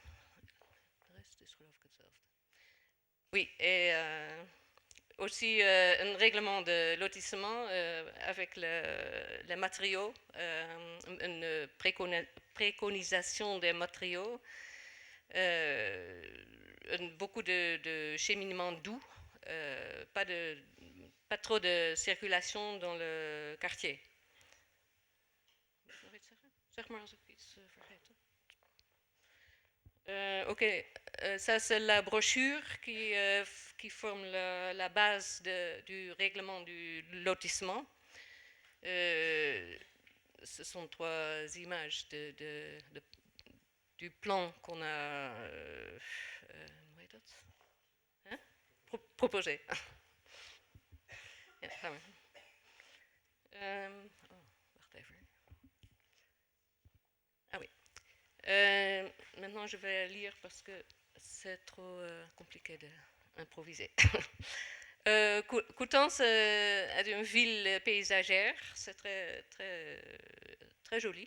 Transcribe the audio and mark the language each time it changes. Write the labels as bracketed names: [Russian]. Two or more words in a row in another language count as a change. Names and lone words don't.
[French] Oui, et aussi un règlement de lotissement avec les matériaux, une préconisation des matériaux, beaucoup de cheminement doux, pas trop de circulation dans le quartier. [Dutch] Zeg maar als ik iets vergeet. [French] Ok, ça c'est la brochure qui forme la base du règlement du lotissement. Ce sont trois images du plan qu'on a hein, proposé. [Dutch] Ja, gaan we. Wacht even. [French] Ah oui. Maintenant, je vais lire parce que c'est trop compliqué d'improviser. Coutances est une ville paysagère, c'est très joli.